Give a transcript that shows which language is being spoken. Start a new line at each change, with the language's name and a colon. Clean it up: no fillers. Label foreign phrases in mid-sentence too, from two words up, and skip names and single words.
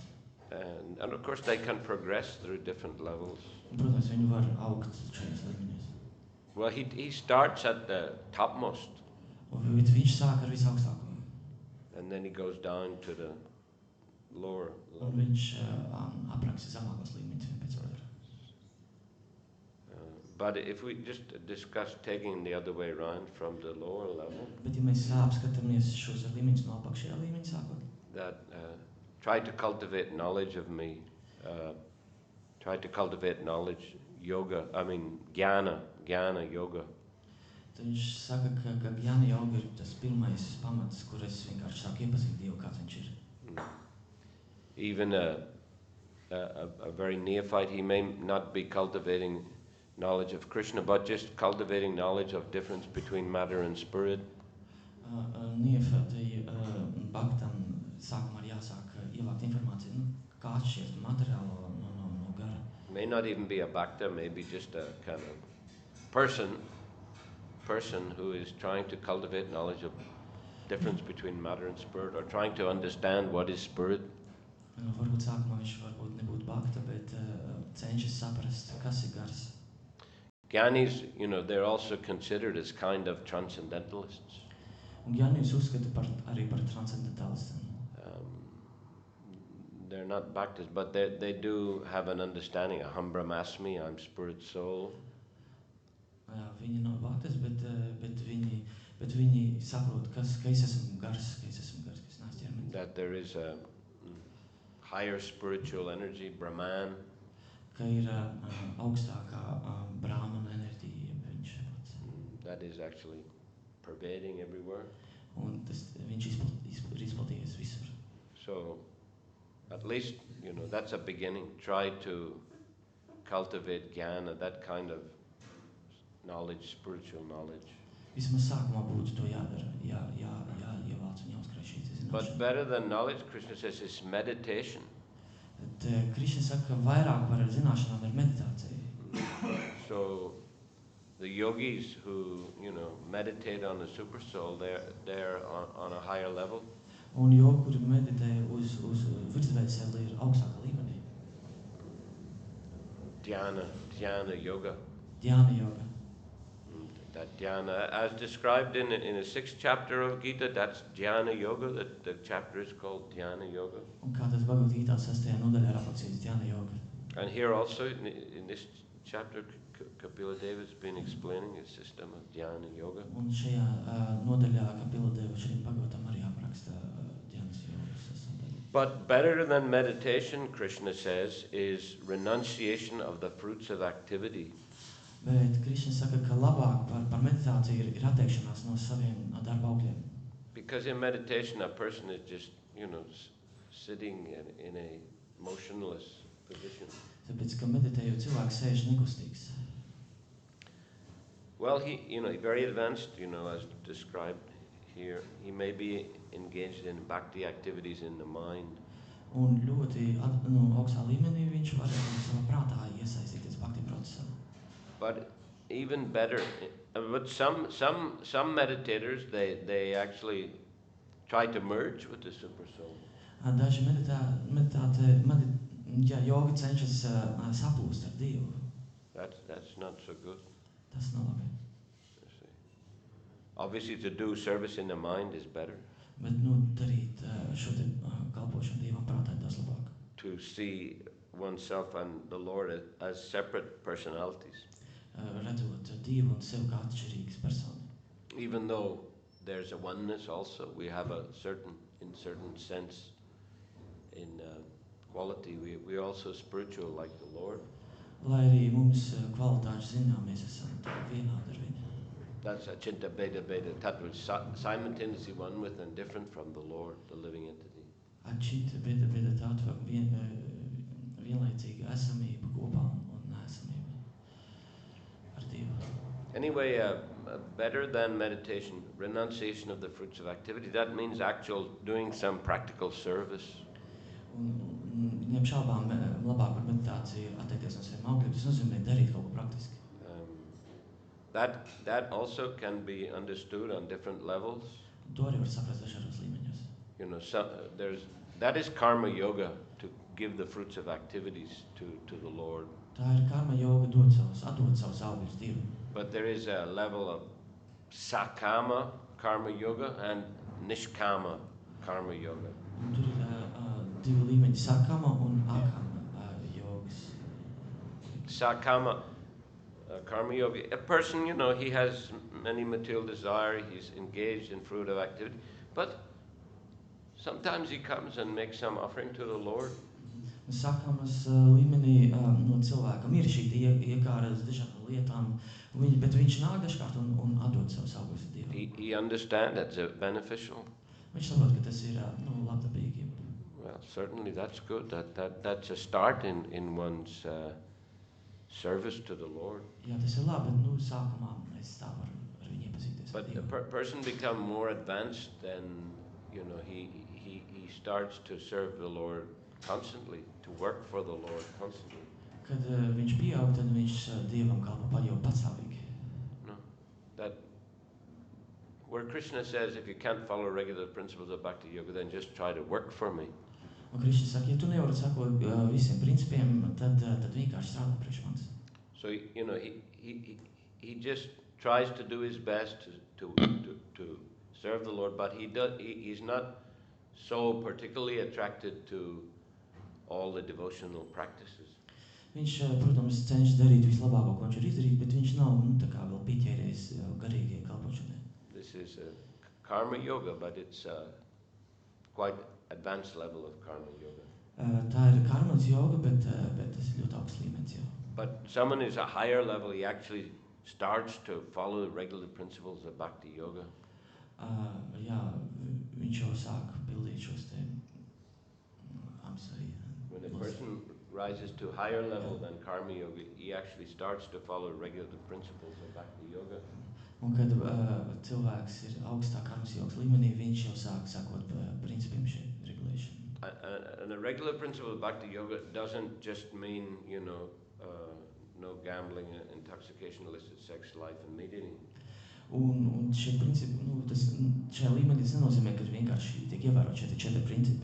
English: And of course they can progress through different levels.
Latvian: Un, protams, viņi var augt šajos līmeņos.
English: Well, he starts at the topmost.
Latvian: Un viņš sāk ar visaugstāko.
English: And then he goes down to the lower
Latvian: Un
English: level.
Latvian: viņš apraksta zemākos līmeņus pēc otrā.
English: But if we just discuss taking the other way around from the lower level,
Latvian: Bet ja mēs apskatāmies šos līmeņus no apakšējā līmeņa sākot,
English: that try to cultivate knowledge of me, try to cultivate knowledge,
Sanskrit: jnana yoga.
Latvian: tad viņš saka, ka
Sanskrit: jnana joga
Latvian: ir tas pirmais pamats, kur es vienkārši sāku iepazīt Dievu, kāds viņš ir.
English: Even a very neophyte, he may not be cultivating knowledge of Krishna, but just cultivating knowledge of difference between matter and spirit.
Latvian: Neofētai baktam sākumā ir jāsāk ievākt informāciju, kā atšķirt materiālo no gara.
English: May not even be a bhakta, maybe just a kind of person who is trying to cultivate knowledge of difference between matter and spirit, or trying to understand what is spirit.
Latvian: Varbūt sākumā viņš varbūt nebūtu bakta, bet cenšas saprast, kas ir gars.
English: Gyanis, they're also considered as kind of transcendentalists.
Latvian: Un Gyanis uzskata arī par transcendentalistiem.
English: They're not bhaktas, but they do have an understanding.
Sanskrit: Aham brahmasmi,
English: I'm spirit soul.
Latvian: Viņi nav baktas, bet viņi saprot, ka es esmu gars, ka es neesmu ķermenis.
English: That there is a higher spiritual energy, Brahman.
Latvian: Ka ir augstākā brāhmana enerģija, viņš pats.
English: That is actually pervading everywhere.
Latvian: Un viņš ir izplatījies visur.
English: So, at least, that's a beginning. Try to cultivate jnana, that kind of knowledge, spiritual knowledge.
Latvian: Vismaz sākumā būtu to jādara, jāievāc un jāuzkrāj šīs zināšanas.
English: But better than knowledge, Krishna says, is meditation.
Latvian: Krishna saka, ka vairāk par zināšanām ir meditācija.
English: So, the yogis who, meditate on the super soul, they're on a higher level.
Latvian: Un jogi, kuri meditē uz virsvēju sevi, ir augstākā līmenī.
Sanskrit: Dhyana yoga. Dhyana yoga.
English: That dhyana, as described in the 6th chapter of Gita, that's
Sanskrit: dhyana yoga.
English: The chapter is called
Sanskrit: dhyana yoga.
Latvian: Un kā tas Bhagavad Gītā 6. nodaļā ir aprakstīts
Sanskrit: dhyana yoga.
English: And here also, in this chapter, Kapila Deva has been explaining a system of
Sanskrit: dhyana yoga.
Latvian: Un šajā nodaļā Kapila Deva šim Bhagavatam arī apraksta dhyānas yogas sastāvdaļu.
English: But better than meditation, Krishna says, is renunciation of the fruits of activity.
Latvian: Bet Krishna saka, ka labāk par meditāciju ir atteikšanās no saviem darba augļiem.
English: Because in meditation, a person is just, sitting in a motionless position.
Latvian: Tāpēc, ka meditējot cilvēks sēž nekustīgs.
English: Well, he, very advanced, as described here. He may be engaged in bhakti activities in the mind.
Latvian: Un ļoti augstā līmenī viņš var savā prātā iesaistīties bhakti procesā.
English: But even better, but some meditators, they actually try to merge with the super soul.
Latvian: Daži jogi cenšas saplūst ar Dievu.
English: That's not so good.
Latvian: Tas nav labi.
English: Obviously, to do service in the mind is better.
Latvian: Bet darīt šo te kalpošanu Dievam prātā ir daudz labāk.
English: To see oneself and the Lord as separate personalities.
Latvian: Redzot Dievu un sevi kā atšķirīgas personas.
English: Even though there's a oneness also, we have a certain sense, in quality, we're also spiritual like the Lord.
Latvian: Lai arī mums kvalitātes zinām, mēs esam vienādi ar viņu.
English: That's
Sanskrit: Achinta Beda Beda Tattva,
English: simultaneously one with and different from the Lord, the living entity.
Sanskrit: Achinta Beda Tattva,
Latvian: vienlaicīga esamība kopā un neesamība ar Dievu.
English: Anyway, better than meditation, renunciation of the fruits of activity, that means actual doing some practical service.
Latvian: Neapšaubām labāk par meditāciju ir atteikties no saviem augļiem, tas nozīmē darīt kaut ko praktiski.
English: That also can be understood on different levels.
Latvian: To arī var saprast dažādos līmeņos.
English: That is
Sanskrit: karma yoga,
English: to give the fruits of activities to the Lord.
Latvian: Tā ir
Sanskrit: karma yoga,
Latvian: atdot savus augļus Dievam.
English: But there is a level of
Sanskrit: sakama karma yoga
English: and
Sanskrit: nishkama karma yoga.
Latvian: Un tur ir divi līmeņi, sakama un akama yogas.
Sanskrit: Sakama karma yoga,
English: a person, he has many material desire, he's engaged in fruit of activity, but sometimes he comes and makes some offering to the Lord.
Latvian: Sakamas līmenī cilvēkam ir šī iekāra uz dažādām lietām, bet viņš nāk dažkārt un atdod savus augļus Dievam.
English: He understands that's beneficial.
Latvian: Viņš saprot, ka tas ir labdabīgi.
English: Well, certainly that's good. That's a start in one's service to the Lord.
Latvian: Jā, tas ir labi, bet, nu, sākumā es tā varu ar viņu iepazīties.
English: But the person become more advanced, then he starts to serve the Lord constantly, to work for the Lord constantly.
Latvian: Kad viņš pieaug, tad viņš Dievam kalpo jau patstāvīgi.
English: No, that where Krishna says, if you can't follow regular principles of
Sanskrit: Bhakti Yoga,
English: then just try to work for me.
Latvian: Un Krišna saka, ja tu nevari sakot visiem principiem, tad vienkārši strādā priekš manis.
English: So he just tries to do his best to serve the Lord, but he's not so particularly attracted to all the devotional practices.
Latvian: Viņš, protams, cenšas darīt vislabāko, ko viņš var izdarīt, bet viņš nav, nu, tā kā vēl pieķēries garīgajai kalpošanai.
English: This is a
Sanskrit: karma yoga,
English: but it's quite advanced level of
Sanskrit: karma yoga.
Latvian: Tā ir karmas joga, bet tas ir ļoti augsts līmenis jau.
English: But someone is a higher level, he actually starts to follow the regular principles of
Sanskrit: Bhakti Yoga.
Latvian: Jā, viņš jau sāk pildīt šos te,
English: When a person rises to higher level than
Sanskrit: karma yoga,
English: he actually starts to follow regular principles of
Sanskrit: Bhakti Yoga.
Latvian: Un kad cilvēks ir augstā karmas jogas līmenī, viņš jau sāk sakot principiem šī regulation.
English: And a regular principle of
Sanskrit: Bhakti Yoga
English: doesn't just mean, no gambling, intoxication, illicit sex, life and meat eating.
Latvian: Un šie principi, nu, šajā līmenī tas nenozīmē, ka vienkārši tiek ievērot šie 4 principi.